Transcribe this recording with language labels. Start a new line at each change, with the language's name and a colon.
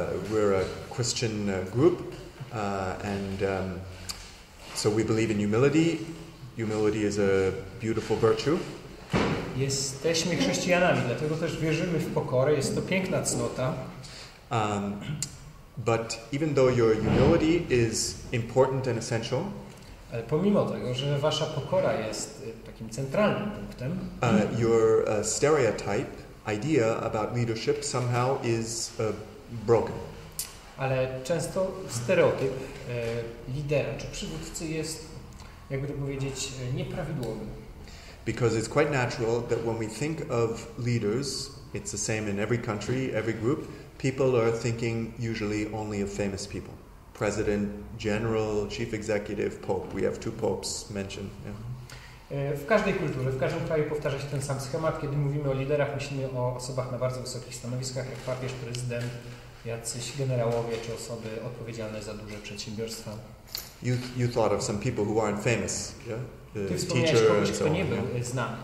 English: We're a Christian group, and so we believe in humility. Humility is a beautiful virtue.
Polish: Jesteśmy chrześcijanami, dlatego też wierzymy w pokorę. Jest to piękna cnota.
English: But even though your humility is important and essential,
Polish: ale pomimo tego, że wasza pokora jest takim centralnym punktem,
English: your stereotype idea about leadership somehow is broken.
Polish: Ale często stereotyp lidera czy przywódcy jest, jakby to powiedzieć, nieprawidłowy.
English: Because it's quite natural that when we think of leaders, it's the same in every country, every group, people are thinking usually only of famous people. President, general, chief executive, pope. We have 2 popes mentioned. Yeah.
Polish: W każdej kulturze, w każdym kraju powtarza się ten sam schemat. Kiedy mówimy o liderach, myślimy o osobach na bardzo wysokich stanowiskach, jak papież, prezydent, jacyś generałowie czy osoby odpowiedzialne za duże przedsiębiorstwa.
English: You thought of some people who aren't famous, yeah?
Polish: Ty wspomniałeś kogoś, kto nie był znany.